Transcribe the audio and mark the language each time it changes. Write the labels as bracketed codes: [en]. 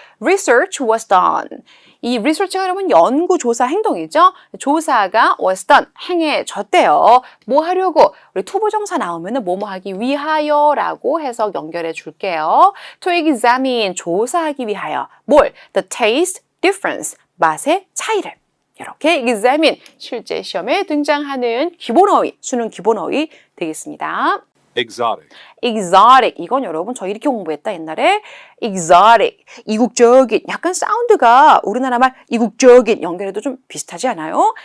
[en] Research was done. [ko] 이 research가 여러분 연구, 조사, 행동이죠. 조사가 was done, 행해졌대요. 뭐 하려고? 우리 투부정사 나오면은 뭐뭐 하기 위하여라고 해서 연결해 줄게요. [en] To examine, [ko] 조사하기 위하여. 뭘? [en] The taste difference, [ko] 맛의 차이를. 이렇게 examine, 실제 시험에 등장하는 기본어휘, 수능 기본어휘 되겠습니다. [en] Exotic. exotic. [ko] 이건 여러분 저 이렇게 공부했다 옛날에. exotic. 이국적인. 약간 사운드가 우리나라 말 이국적인 연결해도 좀 비슷하지 않아요?